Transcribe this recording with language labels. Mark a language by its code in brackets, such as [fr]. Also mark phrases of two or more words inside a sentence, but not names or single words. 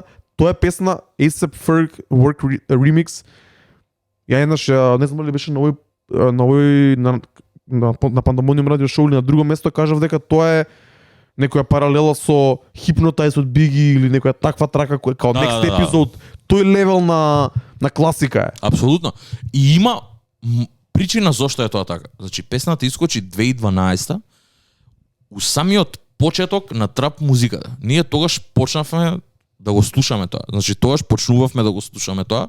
[mk] Тоа е песна A$AP Ferg Work Remix. Ја еднаш, не знам ли беше на Пандамониум радио шоу или на друго место, кажав дека тоа е некоја паралела со Hypnotize од Биги или некоја таква трака која као next episode, тој левел на класика е. Апсолутно. И има причина зошто е тоа така. Значи песната искочи 2012 у самиот почеток на трап музиката. Ние тогаш почнавме да го слушаме тоа. Значи тогаш почнувавме да го слушаме тоа.